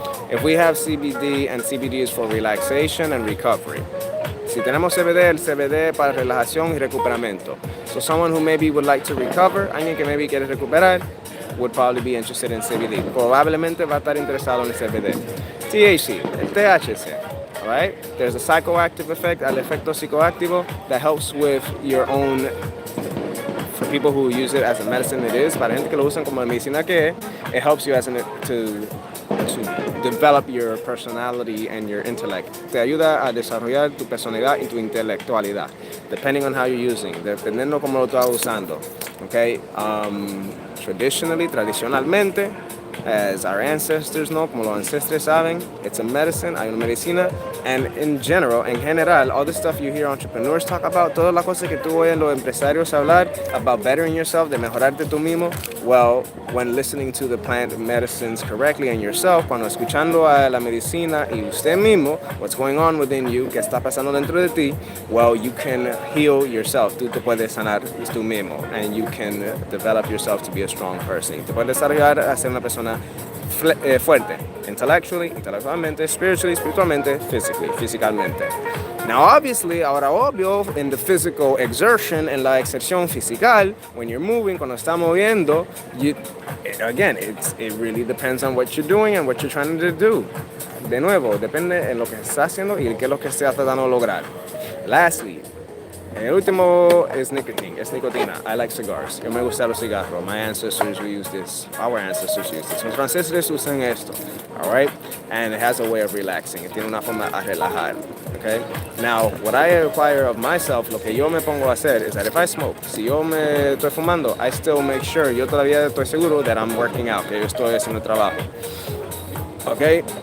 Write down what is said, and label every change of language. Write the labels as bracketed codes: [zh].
[en] If we have CBD, and CBD is for relaxation and recovery. [es] Si tenemos CBD, el CBD para relajación y recuperamiento. [en] So someone who maybe would like to recover, [es] alguien que maybe quiere recuperar, [en] would probably be interested in CBD. [es] Probablemente va a estar interesado en el CBD. [en] THC, el THC, all right? There's a psychoactive effect, [es] el efecto psicoactivo [en] that helps with your own, for people who use it as a medicine it is, [es] para gente que lo usan como medicina que es, [en] it helps you as to develop your personality and your intellect. [es] Te ayuda a desarrollar tu personalidad y tu intelectualidad, [en] depending on how you're using, [es] dependiendo cómo lo estás usando. [en] Okay? Tradicionalmente, as our ancestors know, [es] como los ancestros saben, [en] it's a medicine, [es] hay una medicina, [en] and in general, all the stuff you hear entrepreneurs talk about, [es] todas las cosas que tú oyes los empresarios hablar [en] about bettering yourself, [es] de mejorarte tú mismo, [en] well, when listening to the plant medicines correctly and yourself, [es] cuando escuchando a la medicina y usted mismo, [en] what's going on within you, [es] que está pasando dentro de ti, [en] well, you can heal yourself, [es] tú te puedes sanar tú mismo, [en] and you can develop yourself to be a strong person. [es] Te puedes desarrollar a ser una persona fuerte, intelectualmente, espiritualmente, físicamente. [en] Now, obviously, [es] ahora obvio, [en] in the physical exertion, [es] en la exerción física, [en] when you're moving, [es] cuando estás moviendo, [en] again, it really depends on what you're doing and what you're trying to do. [es] De nuevo, depende en lo que estás haciendo y qué es lo que estás tratando de lograr. [en] Lastly, [es] el último es [en] nicotine, [es] es nicotina. [en] I like cigars. [es] Yo me gusta los cigarros. [en] My ancestors use this. Our ancestors use this. [es] Los franceses usan esto. [en] All right? And it has a way of relaxing. [es] Tiene una forma a relajar. Okay? [en] Now, what I require of myself, [es] lo que yo me pongo a hacer [en] is that if I smoke, [es] si yo me estoy fumando, [en] I still make sure, [es] yo todavía estoy seguro [en] that I'm working out, [es] que yo estoy haciendo trabajo. Okay?